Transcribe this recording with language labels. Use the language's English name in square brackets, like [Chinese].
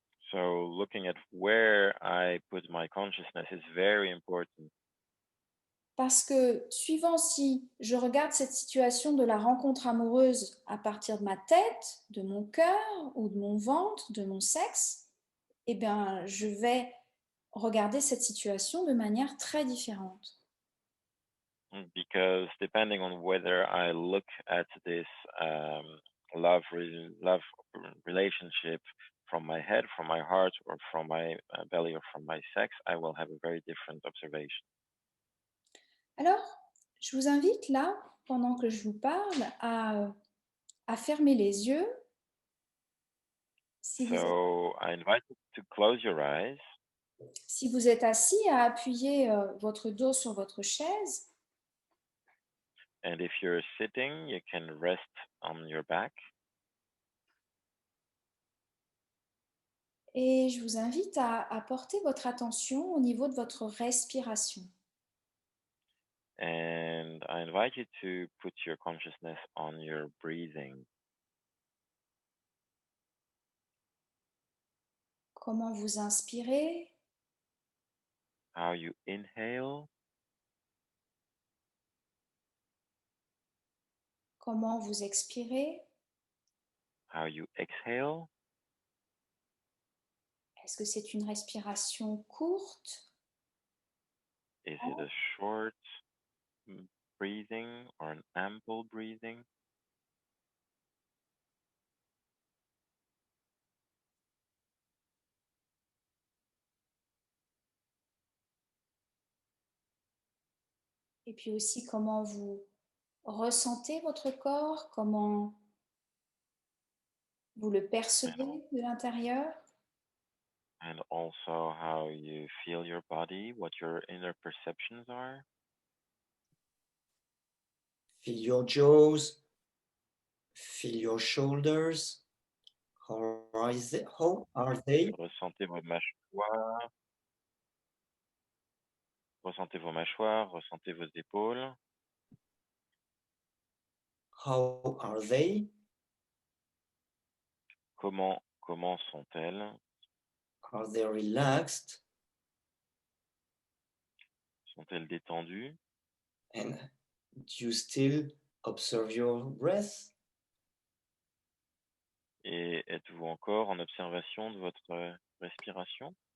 [English] So looking at where I put my consciousness is very important. [French] Parce que suivant si je regarde cette situation de la rencontre amoureuse à partir de ma tête, de mon cœur ou de mon ventre, de mon sexe, eh bien, je vais regarder cette situation de manière très différente. [English] Because depending on whether I look at this love relationship from my head, from my heart, or from my belly, or from my sex, I will have a very different observation. [French] Alors, je vous invite là, pendant que je vous parle, à fermer les yeux. Si vous êtes, [English] So I invite you to close your eyes, [French] si vous êtes assis, à appuyer votre dos sur votre chaise. [English] and if you're sitting, you can rest on your back. [French] Et je vous invite à porter votre attention au niveau de votre respiration. [English] And I invite you to put your consciousness on your breathing. [French] Comment vous inspirez [English] How you inhale [French] Comment vous expirez? [English] how you exhale. [French] Est-ce que c'est une respiration courte? [English] Is it a short breathing or an ample breathing? [French] Et puis aussi, comment vous ressentez votre corps? Comment vous le percevez de l'intérieur? [English] And also how you feel your body, what your inner perceptions are. Feel your jaws, feel your shoulders. How are they? [French] Ressentez vos mâchoires. Ressentez vos mâchoires, ressentez vos épaules. [English] How are they? [French] Comment sont-elles? [English] Are they relaxed? [French] Sont-elles détendues? [English] And do you still observe your breath? [French] Et êtes-vous encore en observation de votre respiration?